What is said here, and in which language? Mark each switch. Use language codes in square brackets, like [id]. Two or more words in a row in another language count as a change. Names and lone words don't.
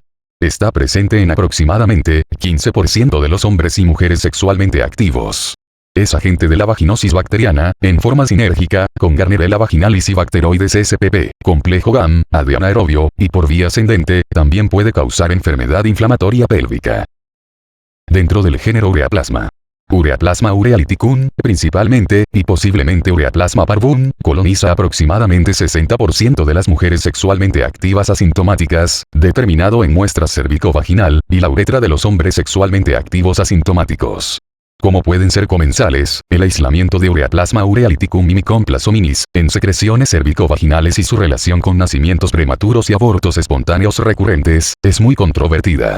[es] Está presente en aproximadamente 15% de los hombres y mujeres sexualmente activos. Es agente de la vaginosis bacteriana, en forma sinérgica, con Gardnerella vaginalis y Bacteroides spp, complejo GAM, anaerobio, y por vía ascendente, también puede causar enfermedad inflamatoria pélvica. Dentro del género Ureaplasma. Ureaplasma urealyticum, principalmente, y posiblemente Ureaplasma parvum, coloniza aproximadamente 60% de las mujeres sexualmente activas asintomáticas, determinado en muestras cervicovaginal, y la uretra de los hombres sexualmente activos asintomáticos. Como pueden ser comensales, el aislamiento de Ureaplasma urealyticum y Mycoplasma hominis, en secreciones cervicovaginales y su relación con nacimientos prematuros y abortos espontáneos recurrentes, es muy controvertida.